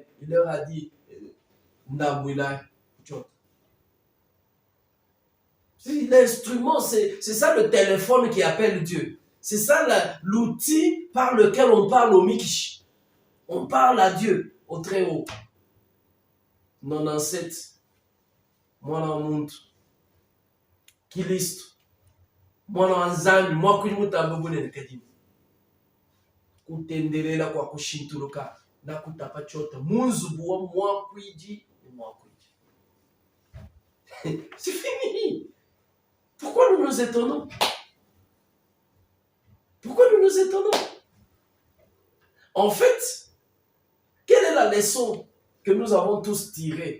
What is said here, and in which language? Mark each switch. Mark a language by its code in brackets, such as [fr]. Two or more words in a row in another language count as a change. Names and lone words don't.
[fr] Il leur a dit, Ndabouila, Dieu. L'instrument, c'est ça le téléphone qui appelle Dieu. C'est ça l'outil par lequel on parle au Mikish. On parle à Dieu, au très haut. 97. [lua] Mwana muntu Kilisto mwana wanzambi mwakulimuta mbugune nekadimu kutendelela kwa kushintuluka na kutapa chota munzubu wa mwakwiji et mwakwiji. [fr] C'est fini. Pourquoi nous nous étonnons? Pourquoi nous nous étonnons? En fait, quelle est la leçon que nous avons tous tirée?